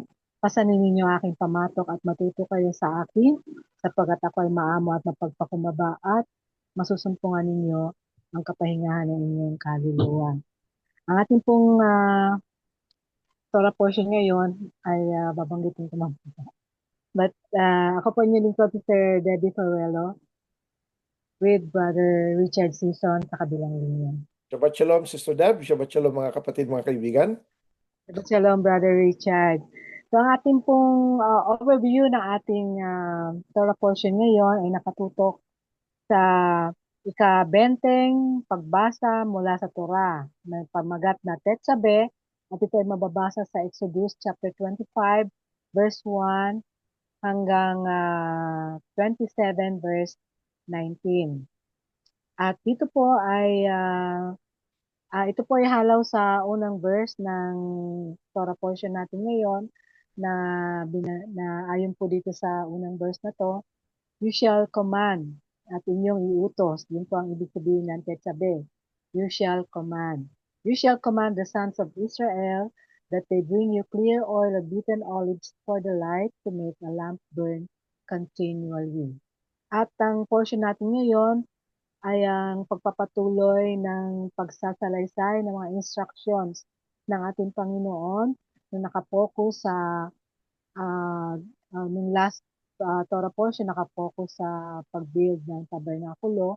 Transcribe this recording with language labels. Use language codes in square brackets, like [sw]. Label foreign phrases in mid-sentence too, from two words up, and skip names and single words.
[tl] Pasanin ninyo aking pamatok at matuto kayo sa akin sapagkat ako ay maamo at mapagpakumbaba at masusumpungan ninyo ang kapahingahan ng inyong kaluluwa. Ang ating pong [en] Torah portion [tl] ngayon ay babanggitin ko lang. But ako po inyong lingkod si Sir Debbie Farrello with Brother Richard Season sa kabilang linya. [he] Shabbat shalom, Sister Deb. Shabbat shalom, [tl] mga kapatid, mga kaibigan. [he] Shabbat shalom, Brother Richard. [tl] So ang ating pong overview ng ating [en] Torah portion [tl] ngayon ay nakatutok sa ika-20 pagbasa mula sa Torah. May pamagat na Tetsabe at ito ay mababasa sa [en] Exodus chapter 25 verse 1 [tl] hanggang 27 verse 19. At dito po ay ito po ay halaw sa unang verse ng [en] Torah portion [tl] natin ngayon na ayon po dito sa unang verse na to, [en] you shall command [tl] at inyong iutos. Yun po ang ibig sabihin ng Tetsabe. [en] You shall command. You shall command the sons of Israel that they bring you clear oil of beaten olives for the light to make a lamp burn continually. [tl] At ang portion natin ngayon ay ang pagpapatuloy ng pagsasalaysay ng mga instructions ng ating Panginoon na nakapokus sa ng [en] last Torah portion [tl] nakapokus sa pag-build ng tabernakulo.